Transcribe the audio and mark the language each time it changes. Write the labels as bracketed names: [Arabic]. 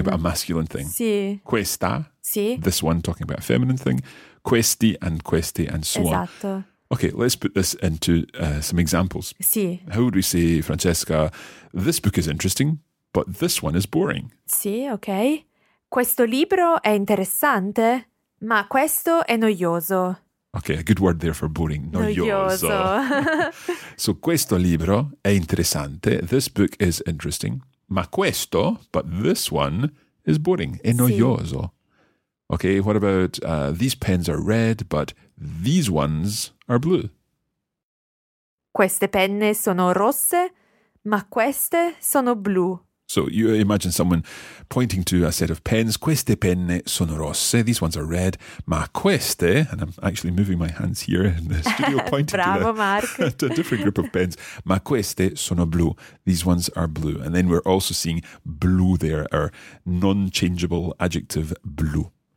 [English] About a masculine thing. [Italian] Sì. Questa. Sì. [English] This one, talking about a feminine thing. Questi and questi and so [Italian] esatto. [English] on. [Italian] Esatto. [English] Okay, let's put this into some examples. [Italian] Sì. [English] How would we say, Francesca, this book is interesting, but this one is boring? [Italian] Sì, okay. Questo libro è interessante, ma questo è noioso. [English] Okay, a good word there for boring. [Italian] Noioso. [English] So [Italian] questo libro è interessante. [English] This book is interesting. [Italian] Ma questo, [English] but this one, is boring. [Italian] È noioso. Sì. [English] Okay, what about these pens are red, but these ones are blue. [Italian] Queste penne sono rosse, ma queste sono blu. [English] So you imagine someone pointing to a set of pens. [Italian] Queste penne sono rosse. [English] These ones are red. [Italian] Ma queste, [English] and I'm actually moving my hands here in the studio pointing [Italian] Bravo, [English] to a different group of pens. [Italian] Ma queste sono blu. [English] These ones are blue. And then we're also seeing blu there, our non-changeable adjective blu.